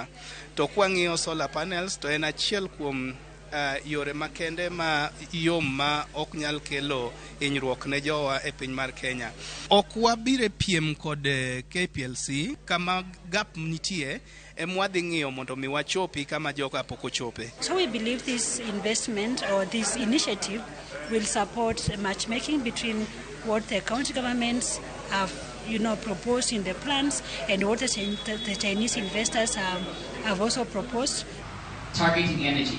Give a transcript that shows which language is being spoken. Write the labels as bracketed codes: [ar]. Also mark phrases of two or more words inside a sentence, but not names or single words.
[luo] To kwang'iyo solar panels to en achiel kuom yore makende ma yom ma ok nyal kelo hinyruok ne jowa e piny mar Kenya. Ok wabire piem kod KPLC kama gap nitie emwadhi ng'iyo mondo mi wachopi kama joka pok ochope. [en] So we believe this investment or this initiative will support matchmaking between what the county governments have proposed in the plans and what the Chinese investors have also proposed. Targeting energy.